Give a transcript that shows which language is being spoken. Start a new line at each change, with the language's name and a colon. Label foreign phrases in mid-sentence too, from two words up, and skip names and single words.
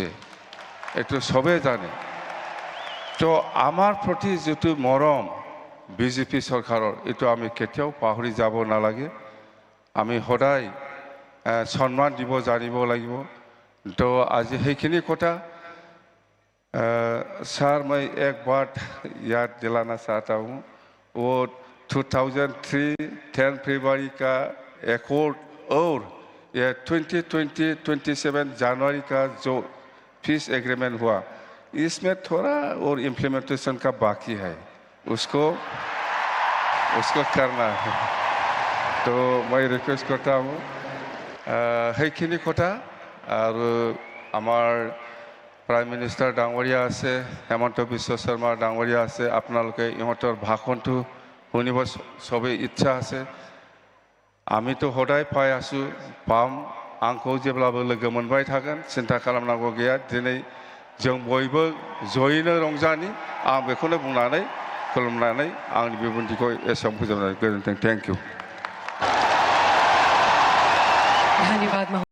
Assamese: এইটো সবেই জানে। তো আমাৰ প্ৰতি যেটো মৰম বিজেপি চৰকাৰৰ, এইটো আমি কেতিয়াও পাহৰি যাব নালাগে। আমি সদায় সন্মান দিব জানিব লাগিব। তো আজি সেইখিনি কথা
Hindi: सर, मैं एक बात याद दिलाना चाहता हूँ। वो 2003 10 फरवरी का एकॉर्ड और ये 2027 जनवरी का जो
English: peace agreement
Hindi: हुआ, इसमें थोड़ा और इम्प्लीमेंटेशन का बाकी है, उसको करना है। तो मैं रिक्वेस्ट करता हूँ
Assamese: সেইখিনি কথা। और আমার প্ৰাইম মিনিষ্টাৰ ডাঙৰীয়া আছে, হেমন্ত বিশ্ব শৰ্মা ডাঙৰীয়া আছে, আপোনালোকে ইহঁতৰ ভাষণটো শুনিব সবেই ইচ্ছা আছে। আমিতো সদায় পাই আছোঁ, পাম,
Bodo: आंखौ जेब्लाबो लोगो मोनबाय थागोन, सिन्था खालामनांगौ गैया। दिनै जों बयबो जयैनो रंजानि, आं बेखौनो बुंनानै खुलुमनानै आंनि बिबुंथिखौ एसेयावनो फोजोबनाय गोजोन्थों।
English: Thank you.
Hindi: धन्यवाद।